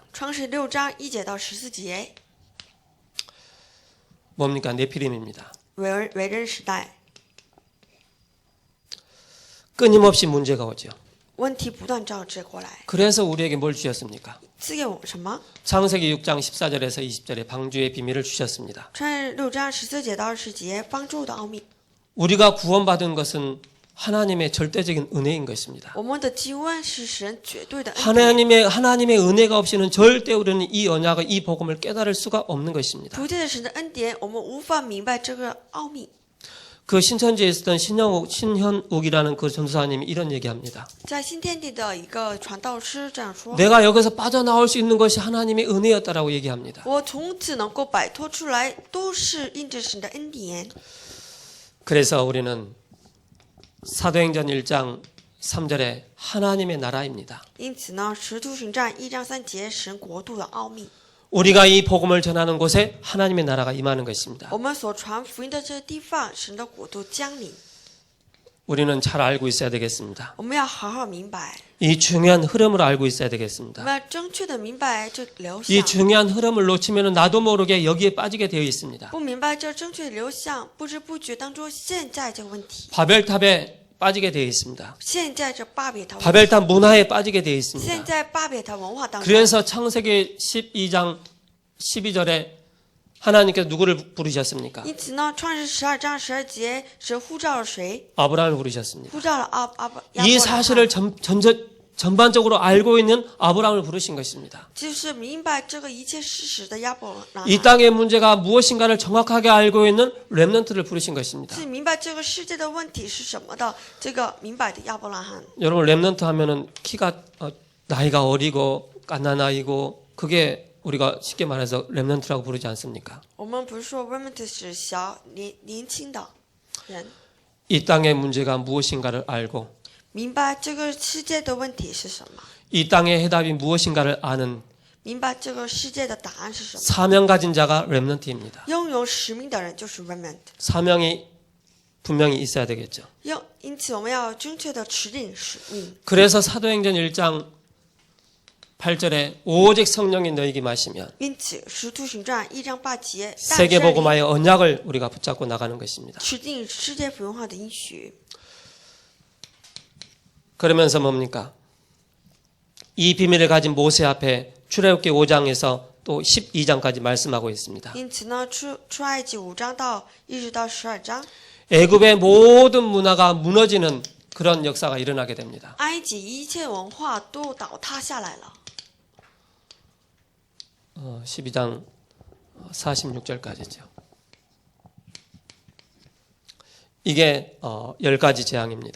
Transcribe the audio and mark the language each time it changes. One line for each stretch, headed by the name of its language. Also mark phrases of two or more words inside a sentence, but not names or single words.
Chinese: 创世6章1节到14节，
Korean: 뭡니까? 네피림입니다.
Chinese: 为人时代，
Korean: 끊임없이 문제가 오죠.
Chinese: 问题不断交织过来，
Korean: 그래서 우리에게 뭘 주셨습니까?
Chinese: 赐给我们什么？
Korean: 창세기 6장 14절에서 20절에 방주의 비밀을 주셨습니다.
Chinese: 创世6章14节到20节，帮助的奥秘。
Korean: 우리가 구원받은 것은 하나님의 절대적인 은혜인 것입니다.
Chinese: 我们的救恩是神绝对的恩典，
Korean: 하나님의 은혜가 없이는 절대 우리는 이 언약을 이 복음을 깨달을 수가 없는 것입니다.
Chinese: 不借着神的恩典，我们无法明白这个奥秘。
Korean: 그 신천지에 있었던 신현욱이라는 그 전도사님이 이런 얘기합니다.
Chinese: 在新天地的一个传道师这样说：
Korean: 내가 여기서 빠져나올 수 있는 것이 하나님의 은혜였다라고 얘기합니다.
Chinese: 我从此能够摆脱出来，都是因着神的恩典。
Korean: 그래서 우리는 사도행전 1장 3절에 하나님의 나라입니다.
Chinese: 因此呢，使徒行传1章3节，神国度的奥秘。
Korean: 우리가 이 복음을 전하는 곳에 하나님의 나라가 임하는 것입니다.
Chinese: 我们所传福音的这个地方，神的国度降临。
Korean: 우리는 잘 알고 있어야 되겠습니다.
Chinese: 我们要好好明白，
Korean: 이 중요한 흐름을 알고 있어야
Chinese: 我
Korean: 되겠습니다.
Chinese: 们要正确的明白这流
Korean: 이
Chinese: 向。
Korean: 중요한 흐름을 놓치면 나도 모르게 여기에 빠지게 되어 있습니다.
Chinese: 不明白这正确的流向，不知不觉当中陷在这个问题，
Korean: 바벨탑에 빠지게 되어 있습니다.
Chinese: 陷在这巴别塔，
Korean: 바벨탑 문화에 빠지게 되어
Chinese: 陷
Korean: 있습니다.
Chinese: 在巴别塔文化当中。
Korean: 그래서 창세기 12장 12절에 하나님께서 누구를 부르셨습니까?
Chinese: 因此呢，创世12章12节，神呼召了谁？
Korean: 아브라함을 부르셨습니다.
Chinese: 呼召了亚
Korean: 이
Chinese: 伯拉罕，
Korean: 사실을 전반적으로 알고 있는 아브라함을 부르신 것입니다.
Chinese: 就是明白这个一切事实的亚伯拉罕，
Korean: 이 땅의 문제가 무엇인가를 정확하게 알고 있는 렘넌트를 부르신 것입니다.
Chinese: 是明白这个世界的问题是什么的，这个明白的亚伯拉罕。
Korean: 여러분 렘넌트 하면은 키가 나이가 어리고 갓난아이고 그게 우리가 쉽게 말해서 렘넌트라고 부르지 않습니까?
Chinese: 我们不是说 remnant 是年轻的人，
Korean: 이 땅의 문제가 무엇인가를 알고
Chinese: 明白这个世界的问题是什么，
Korean: 이 땅의 해답이 무엇인가를 아는
Chinese: 明白这个世界的答案是什么。
Korean: 사명 가진 자가 렘넌트입니다.
Chinese: 拥有使命的人就是 remnant。
Korean: 사명이 분명히 있어야 되겠죠.
Chinese: 因此我们要正确的持定使命。
Korean: 그래서 사도행전 1장 8절에 오직 성령이 너희에게 마시면
Chinese: 因此，使徒行传1章8节，
Korean: 세계복음화의 언약을 우리가 붙잡고 나가는 것입니다.
Chinese: 持定世界福音化的应许。
Korean: 그러면서 뭡니까? 이 비밀을 가진 모세 앞에 출애굽기 5장에서 또 12장까지 말씀하고 있습니다.
Chinese: 因此呢，出埃及5章一直到12章，
Korean: 애굽의 모든 문화가 무너지는 그런 역사가 일어나게 됩니다.
Chinese: 埃及一切文化都倒塌下来了。
Korean: 12장 46절까지죠. 이게 10가지 재앙입니다.